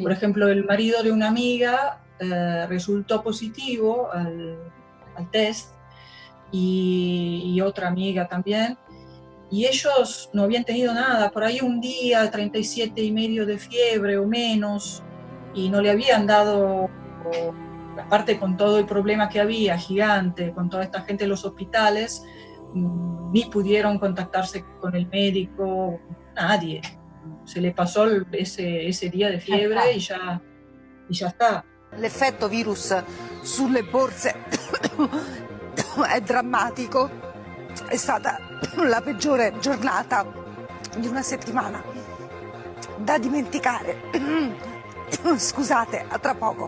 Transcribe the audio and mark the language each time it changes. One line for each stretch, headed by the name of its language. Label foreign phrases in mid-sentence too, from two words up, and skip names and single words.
Spanish: Por ejemplo, el marido de una amiga resultó positivo al test, y otra amiga también, y ellos no habían tenido nada, por ahí un día 37,5 de fiebre o menos, y no le habían dado, aparte con todo el problema que había, gigante, con toda esta gente en los hospitales, ni pudieron contactarse con el médico, nadie. Se le pasó ese día de fiebre y ya está.
Italian: L'effetto virus sulle borse è drammatico, è stata la peggiore giornata di una settimana da dimenticare. Scusate, a tra poco.